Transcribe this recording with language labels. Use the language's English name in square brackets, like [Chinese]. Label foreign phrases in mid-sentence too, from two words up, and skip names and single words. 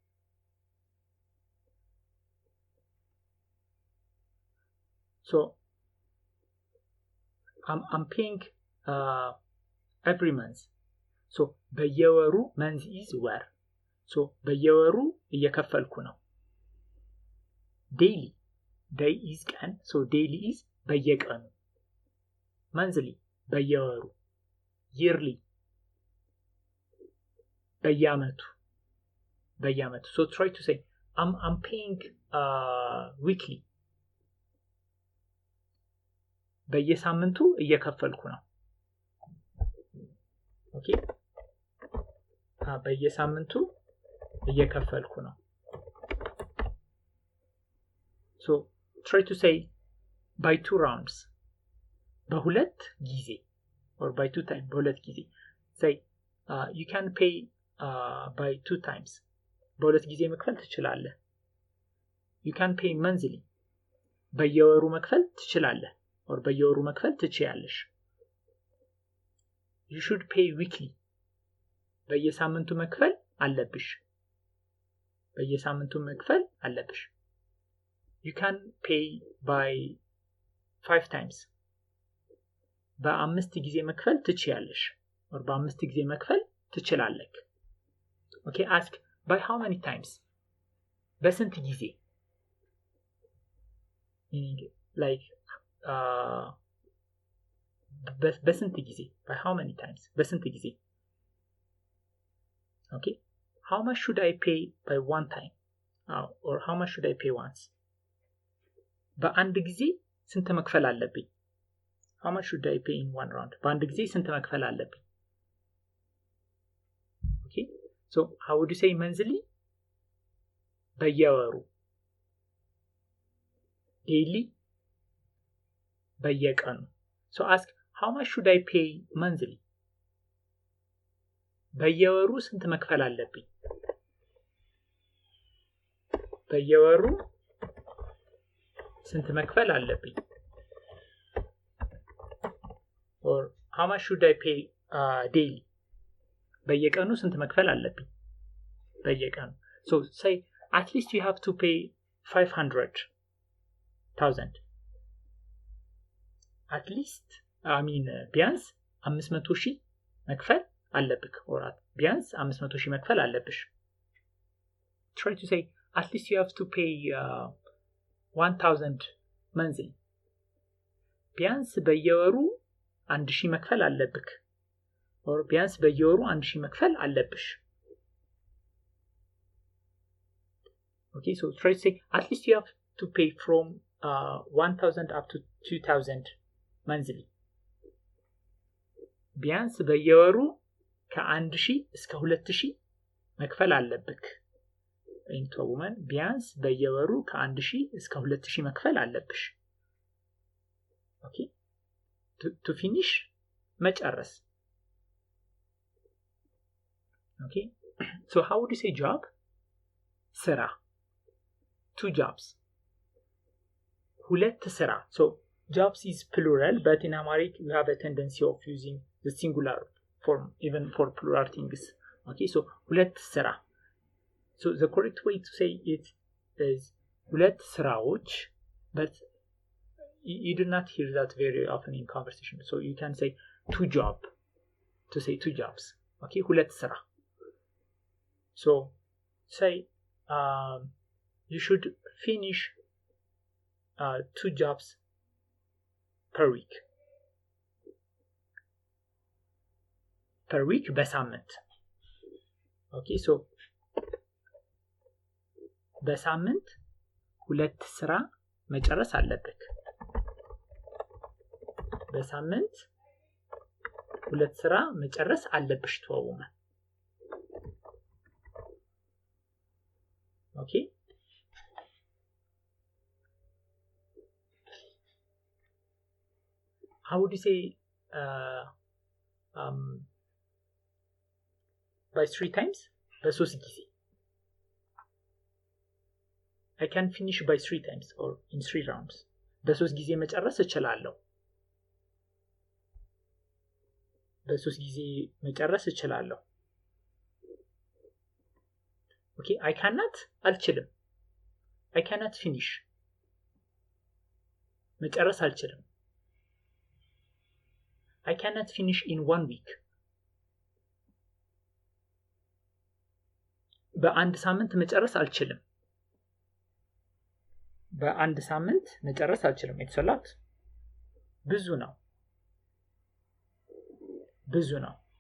[English] so I'm paying every month so በየወሩ month is ወር so [Amharic] በየወሩ እየከፈልኩ ነው [English] daily day is ቀን so daily is በየቀኑ monthly በየወሩ yearly በየአመቱ so try to say I'm paying weekly [Amharic] በየሳምንቱ እየከፈልኩ ነው [English] okay [Amharic] በየሳምንቱ እየከፈልኩ ነው [English] so try to say by 2 rounds [Amharic] በሁለት ጊዜ [English] or by 2 times [Amharic] በሁለት ጊዜ [English] say you can pay by 2 times [Amharic] በሁለት ጊዜ መክፈል ትችላለህ [English] you can pay monthly [Amharic] በየወሩ መክፈል ትችላለህ [English] or [Amharic] በየወሩ መክፈል ትችያለሽ [English] you should pay weekly [Amharic] በየሳምንቱ መክፈል አለብሽ በየሳምንቱ መክፈል አለብሽ [English] you can pay by 5 times [Amharic] በአምስት ጊዜ መክፈል ትችያለሽ [English] or [Amharic] በአምስት ጊዜ መክፈል ትችላለህ [English] okay ask by how many times [Amharic] በስንት ጊዜ [English] meaning like [Amharic] በስንት ጊዜ [English] by how many times [Amharic] በስንት ጊዜ [English] okay how much should I pay by one time or how much should I pay once [Amharic] በአንድ ጊዜ ስንት መክፈል አለብኝ [English] how much should I pay in one round? [Amharic] በአንድ ጊዜ ስንት መክፈል አለብኝ? [English] Okay, so how would you say monthly? በየወሩ daily በየቀኑ so ask how much should I pay monthly? [Amharic] በየወሩ ስንት መክፈል አለብኝ? በየወሩ ስንት መክፈል አለብኝ? [English] or how much should I pay daily? [Amharic] በየቀኑ ስንት መክፈል አለብኝ? በየቀኑ [English] so say at least you have to pay 500,000 at least [Amharic] ቢያንስ 500,000 መክፈል አለብክ or ቢያንስ 500,000 መክፈል አለብሽ. [English] Try to say at least you have to pay 1,000 monthly. [Amharic] ቢያንስ በየወሩ 1,000 መክፈል አለብክ or ቢያንስ በየወሩ 1,000 መክፈል አለብሽ. [English] Okay, so try to say at least you have to pay from 1,000 up to 2,000 monthly. [Amharic] ቢያንስ በየወሩ ከ1,000 እስከ 2,000 መክፈል አለብክ. [English] into a woman [Amharic] ቢያንስ በየወሩ ከ1,000 እስከ 2,000 መክፈል አለብሽ. [English] Okay, to finish መጨረስ. Okay, so how would you say job? ስራ. 2 jobs. [Amharic] ሁለት ስራ. [English] So jobs is plural, but in Amharic we have a tendency of using the singular form even for plural things. Okay, so [Amharic] ሁለት ስራ. [English] So the correct way to say it is [Amharic] ሁለት ስራዎች, [English] but you do not hear that very often in conversation. So you can say 2 job to say 2 jobs. [Amharic] Okay, ሁለት ስራ. [English] So say you should finish 2 jobs per week. Per week በሳምንት. Okay, so [Amharic] በሳምንት ሁለት ስራ መጨረስ አለብክ. በሳምንት ሁለት ስራ መጨረስ አለብሽ ተወውማ. [English] Okay, how would you say by 3 times? [Amharic] በ3 ጊዜ. [English] I can finish by 3 times or in 3 rounds. [Amharic] በ3 ጊዜ መጨረስ እችላለሁ. በ3 ጊዜ መጨረስ እችላለሁ. [English] Okay, I cannot አልችልም. I cannot finish. [Amharic] መጨረስ አልችልም. [English] I cannot finish in 1 week. [Amharic] በአንድ ሳምንት መጨረስ አልችልም. በአንድ ሳምንት መጨረስ አልችልም. [English] It's a lot. [Amharic] ብዙ ነው. ብዙ ነው.